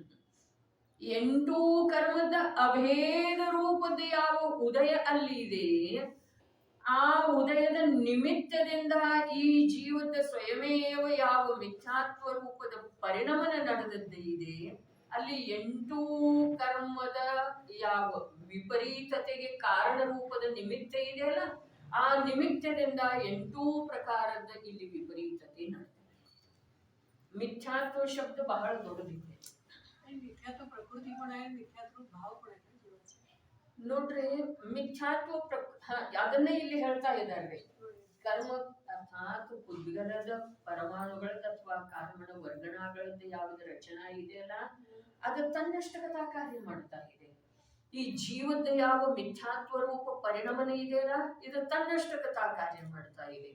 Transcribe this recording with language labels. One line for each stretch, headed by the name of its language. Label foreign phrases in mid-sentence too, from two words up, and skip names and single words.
Kannada: 8 ಕರ್ಮದ ಅಭೇದ ರೂಪದ ಯಾವ ಉದಯ ಅಲ್ಲಿ ಇದೆ, ಆ ಉದಯದ ನಿಮಿತ್ತದಿಂದ ಈ ಜೀವದ ಸ್ವಯಮೇವ ಯಾವ ಮಿಥ್ಯಾತ್ವ ರೂಪದ ಪರಿಣಮನ ನಡೆದದ್ದು ಇದೆ, ಅಲ್ಲಿ 8 ಕರ್ಮದ ಯಾವ ವಿಪರೀತತೆಗೆ ಕಾರಣ ರೂಪದ ನಿಮಿತ್ತ ಇದೆಯಲ್ಲ, ಆ ನಿಮಿತ್ತದಿಂದ 8 ಪ್ರಕಾರದ ಇಲ್ಲಿ ವಿಪರೀತತೆ ನಡೆದಿದೆ. ಮಿಥ್ಯಾತ್ವ ಶಬ್ದ ಬಹಳ ದೊಡ್ಡದಿದೆ.
Marathi: मिथ्यात्व प्रकृती पण आहे, मिथ्यात्व भाव पण आहे जीवाचा.
Kannada: ನೋಡ್ರಿ, ಮಿಥ್ಯಾತ್ವ ಅದನ್ನೇ ಇಲ್ಲಿ ಹೇಳ್ತಾ ಇದ್ದಾರೆ. ಕರ್ಮ ಅರ್ಥಾತ್ ಉದ್ಗಲದ ಪರಮಾಣುಗಳದ ಅಥವಾ ಕಾರ್ಮಣ ವರ್ಗಣಗಳದ್ದು ಯಾವ್ದು ರಚನಾ ಇದೆಯಲ್ಲ, ಅದು ತನ್ನಷ್ಟಕತಾ ಕಾರ್ಯ ಮಾಡ್ತಾ ಇದೆ. ಈ ಜೀವದ ಯಾವ ಮಿಥ್ಯಾತ್ವ ರೂಪ ಪರಿಣಮನ ಇದೆಯಲ್ಲ, ಇದು ತನ್ನಷ್ಟಕತಾ ಕಾರ್ಯ ಮಾಡ್ತಾ ಇದೆ.